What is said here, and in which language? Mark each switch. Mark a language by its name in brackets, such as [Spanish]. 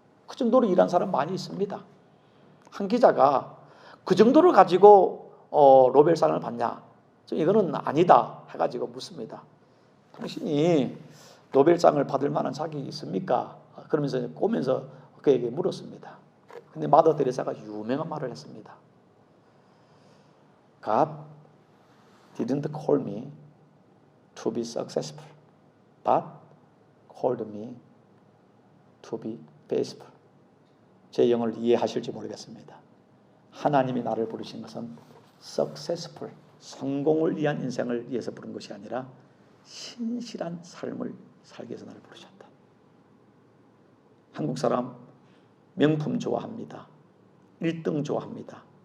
[Korean] 그 정도로 일한 사람 많이 있습니다. 한 기자가 그 정도를 가지고 노벨상을 받냐? 이거는 아니다 해가지고 묻습니다. 당신이 노벨상을 받을 만한 자격이 있습니까? 그러면서 꼬면서 그에게 물었습니다. 근데 마더 데레사가 유명한 말을 했습니다. [English] God didn't call me to be successful, but called me to be faithful. [Korean] 제 영어를 이해하실지 모르겠습니다. 하나님이 나를 부르신 것은 successful, 성공을 위한 인생을 위해서 부른 것이 아니라 신실한 삶을 살기 위해서 나를 부르셨다. 한국 사람 명품 좋아합니다. 1등 좋아합니다.